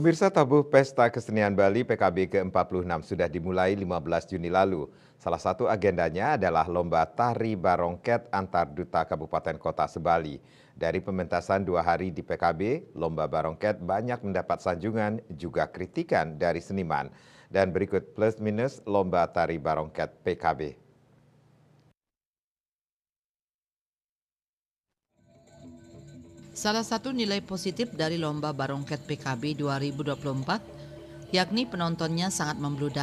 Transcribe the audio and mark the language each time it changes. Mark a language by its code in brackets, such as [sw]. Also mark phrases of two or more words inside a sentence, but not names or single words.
[id] Pemirsa, tabuh Pesta Kesenian Bali PKB ke-46 sudah dimulai 15 Juni lalu. Salah satu agendanya adalah Lomba Tari Barongket antar duta kabupaten kota sebali. Dari pementasan 2 hari di PKB, Lomba Barongket banyak mendapat sanjungan juga kritikan dari seniman. Dan berikut plus minus Lomba Tari Barongket PKB. Salah satu nilai positif dari Lomba Barongket PKB 2024 yakni penontonnya sangat membludak.